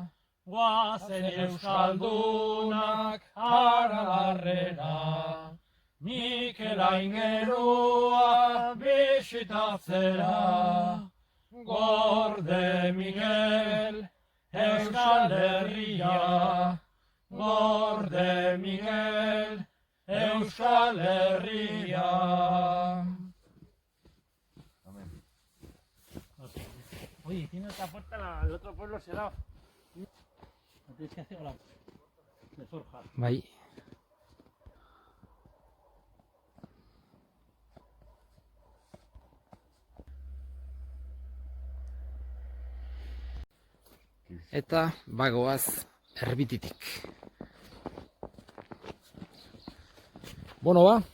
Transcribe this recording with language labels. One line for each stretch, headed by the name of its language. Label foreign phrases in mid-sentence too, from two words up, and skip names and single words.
Basque: Guazen euskaldunak Arabarrera, Mikel aingerua bisitatzera, Gorde Miguel, Euskal Herria, Gorde Miguel, Euskal Herria.
Spanish: Oye, tiene otra puerta, el otro pueblo será. No tienes que hacer la de forja.
Basque: Bai. Eta bagoaz Erbititik. Bueno, ba,